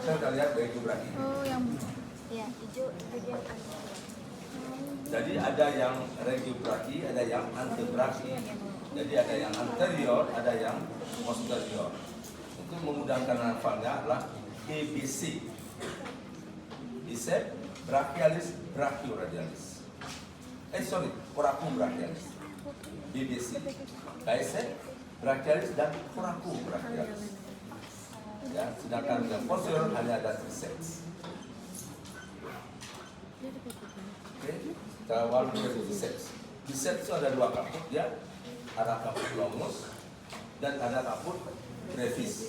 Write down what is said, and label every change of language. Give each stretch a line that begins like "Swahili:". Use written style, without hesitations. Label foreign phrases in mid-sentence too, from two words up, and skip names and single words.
Indonesian: Saya udah lihat dari geografi. Oh, yang Ya, hijau bagian atas. Jadi ada yang regiobrachi, ada yang antebrachi. Jadi ada yang anterior, ada yang posterior. Untuk memudahkan hafalnya adalah BBC. Bicep brachialis brachioradialis. Coracoum brachialis. BBC. Bicep brachialis dan coracoum brachialis. Ya, sedangkan yang posterior hanya ada triceps. Oke, kita awal dari biceps. Biceps itu ada dua kaput ya, ada kaput longus dan ada kaput brevis.